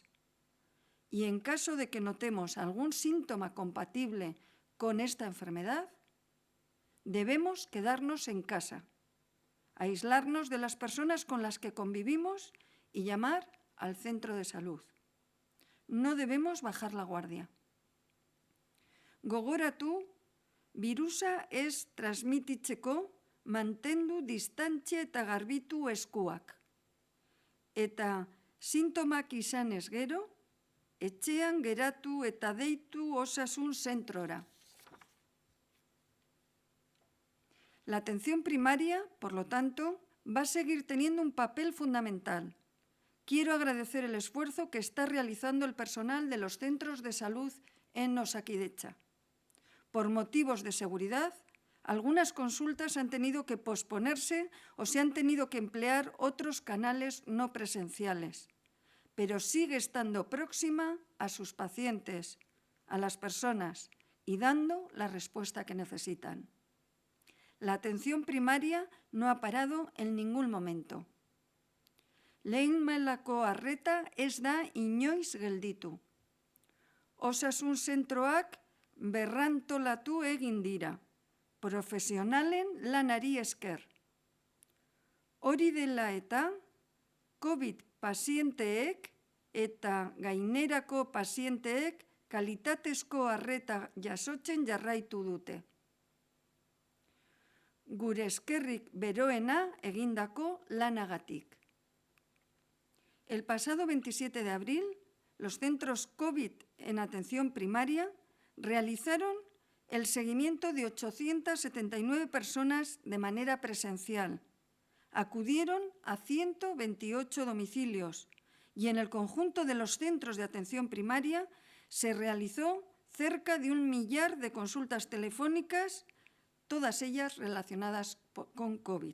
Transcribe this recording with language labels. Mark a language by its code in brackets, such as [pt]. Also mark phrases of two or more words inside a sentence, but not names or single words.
[es] Y en caso de que notemos algún síntoma compatible con esta enfermedad, debemos quedarnos en casa, aislarnos de las personas con las que convivimos y llamar al centro de salud. No debemos bajar la guardia. [eu] Gogoratu, virusa ez transmititzeko mantendu distantzia eta garbitu eskuak. Eta sintomak izanez gero, etxean geratu eta deitu osasun zentrora. [es] La atención primaria, por lo tanto, va a seguir teniendo un papel fundamental. Quiero agradecer el esfuerzo que está realizando el personal de los centros de salud en Osakidetza. Por motivos de seguridad, algunas consultas han tenido que posponerse o se han tenido que emplear otros canales no presenciales, pero sigue estando próxima a sus pacientes, a las personas, y dando la respuesta que necesitan. La atención primaria no ha parado en ningún momento. [eu] Lehen mailako arreta ez da inoiz gelditu. Osasun zentroak berrantolatu egin dira, profesionalen lanari esker. Hori dela eta, COVID pazienteek eta gainerako pazienteek kalitatezko arreta jasotzen jarraitu dute. Gure eskerrik beroena egindako lanagatik. [es] El pasado 27 de abril, los centros COVID en atención primaria realizaron el seguimiento de 879 personas de manera presencial. Acudieron a 128 domicilios y en el conjunto de los centros de atención primaria se realizó cerca de 1 millar de consultas telefónicas, todas ellas relacionadas con COVID.